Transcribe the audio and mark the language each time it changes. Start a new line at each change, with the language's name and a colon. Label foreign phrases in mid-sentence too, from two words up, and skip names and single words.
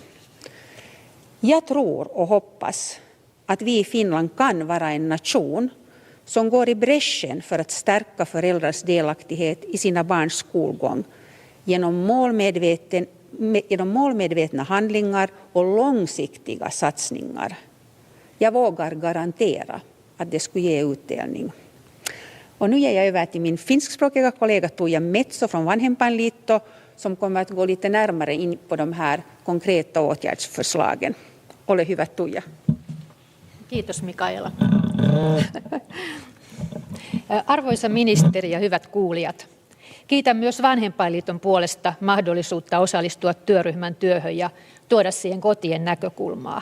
Swedish: Jag tror och hoppas att vi i Finland kan vara en nation som går i bräschen för att stärka föräldrars delaktighet i sina barns skolgång genom målmedvetna handlingar och långsiktiga satsningar. Jag vågar garantera att det skulle ge utdelning. Och nu ger jag över till min finskspråkiga kollega Tuija Metso från Vanhempainliitto som kommer att gå lite närmare in på de här konkreta åtgärdsförslagen.
Finnish: Ole hyvä, Tuija. Kiitos Mikaela. Arvoisa ministeri ja hyvät kuulijat. Kiitän myös Vanhempainliiton puolesta mahdollisuutta osallistua työryhmän työhön ja tuoda siihen kotien näkökulmaa.